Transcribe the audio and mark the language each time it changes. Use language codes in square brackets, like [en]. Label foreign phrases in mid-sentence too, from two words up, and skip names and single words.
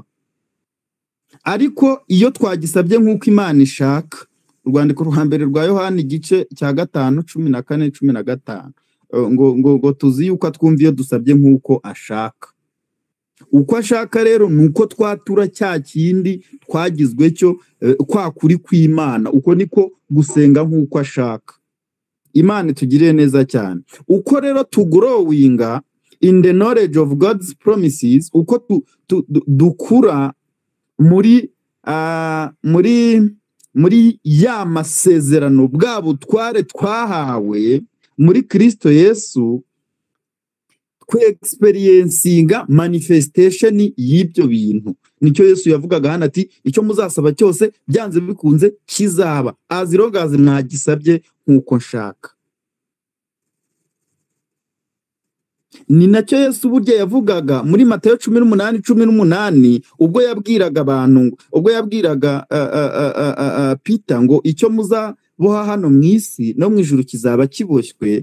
[rw] Ariko iyo twagisabye nk'uko Imana ishaka, urwandiko rwa mbere rwa Yohana igice cya 5:14-15, ngo tuzi yuko twumva iyo dusabye nk'uko ashaka. Uko ashaka rero ni uko twatura cya kindi twagizwe cyo kwa kuri kw'Imana. Uko niko gusenga nk'uko ashaka. Imana itugiriye neza cyane. Uko rero tugrowinga [en] in the knowledge of God's promises, [rw] uko dukura muri ya masezerano bwa butware twahawe muri Kristo Yesu, kwe-experiencinga manifestation y'ibyo bintu. Nicyo Yesu yavugaga hano ati icyo muzasaba cyose byanze bikunze kizaba, [en] as long as [rw] mwagisabye nk'uko nshaka. Ni nacyo Yesu burya yavugaga muri Matayo 18:18, ubwo yabwiraga abantu, ubwo yabwiraga Peter ngo icyo muzaboha hano mu isi no mu ijuru kizaba kiboshywe.